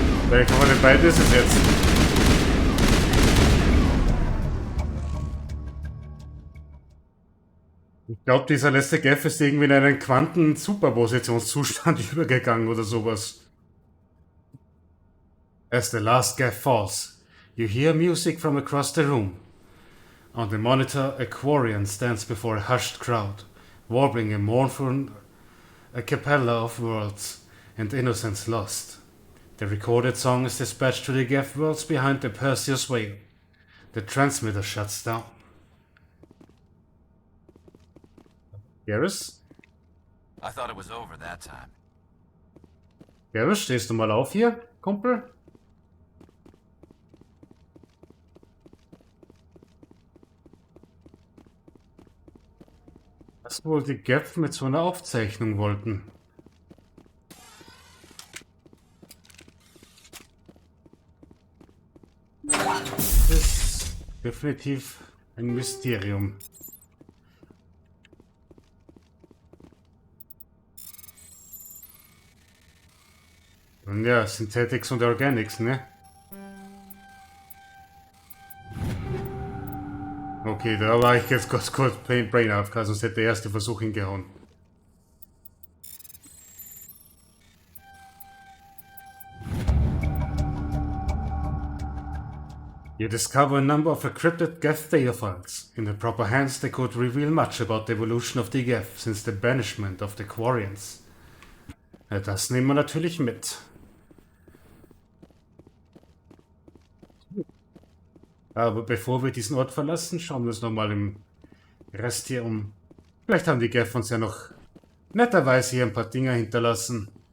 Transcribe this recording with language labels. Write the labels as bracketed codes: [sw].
[de] Welcher von den beiden ist es jetzt? Ich glaube, dieser letzte Geth ist irgendwie in einen Quanten-Superpositionszustand übergegangen oder sowas. [en] As the last Geth falls, you hear music from across the room. On the monitor, a Quarian stands before a hushed crowd, warbling a mournful a cappella of worlds and innocence lost. The recorded song is dispatched to the Geth worlds behind the Perseus Veil. The transmitter shuts down. Garrus? I thought it was over that time. [de] Garrus, stehst du mal auf hier, Kumpel? Was wohl die Geth mit so einer Aufzeichnung wollten? Das ist definitiv ein Mysterium. Und ja, Synthetics und Organics, ne? Okay, da war ich jetzt kurz Brain AFK, sonst hätte der erste Versuch hingehauen. [en] You discover a number of encrypted Geth data files. In the proper hands, they could reveal much about the evolution of the Geth since the banishment of the Quarians. [de] Ja, das nehmen wir natürlich mit. Aber bevor wir diesen Ort verlassen, schauen wir uns nochmal im Rest hier um. Vielleicht haben die Geth uns ja noch netterweise hier ein paar Dinger hinterlassen.